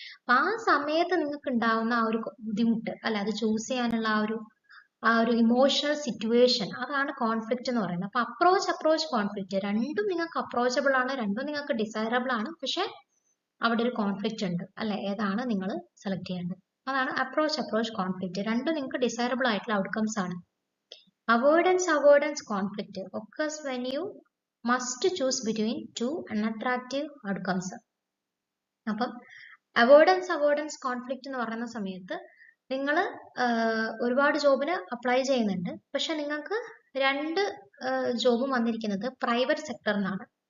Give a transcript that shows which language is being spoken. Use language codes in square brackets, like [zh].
[ml] അപ്പൊ ആ സമയത്ത് നിങ്ങൾക്ക് ഉണ്ടാവുന്ന ആ ഒരു ബുദ്ധിമുട്ട് അല്ലെ, അത് ചൂസ് ചെയ്യാനുള്ള ആ ഒരു ഇമോഷണൽ സിറ്റുവേഷൻ, അതാണ് കോൺഫ്ലിക്റ്റ് എന്ന് പറയുന്നത്. അപ്പൊ അപ്രോച്ച് കോൺഫ്ലിക്റ്റ് രണ്ടും നിങ്ങൾക്ക് അപ്രോച്ചബിൾ ആണ്, രണ്ടും നിങ്ങൾക്ക് ഡിസൈറബിൾ ആണ്, പക്ഷെ അവിടെ ഒരു കോൺഫ്ലിക്റ്റ് ഉണ്ട് അല്ലെ. ഏതാണ് നിങ്ങൾ സെലക്ട് ചെയ്യേണ്ടത്? അതാണ് അപ്രോച്ച് കോൺഫ്ലിക്റ്റ്. രണ്ടും നിങ്ങൾക്ക് ഡിസൈറബിൾ ആയിട്ടുള്ള ഔട്ട്കംസ് ആണ്. [en] Avoidance conflict occurs when you must choose between two unattractive outcomes. [ml] അപ്പം അവോയ്ഡൻസ് കോൺഫ്ലിക്റ്റ് എന്ന് പറയുന്ന സമയത്ത് നിങ്ങൾ ഒരുപാട് ജോബിന് അപ്ലൈ ചെയ്യുന്നുണ്ട്, പക്ഷെ നിങ്ങൾക്ക് രണ്ട് ജോബും വന്നിരിക്കുന്നത് പ്രൈവറ്റ് സെക്ടറിനാണ്.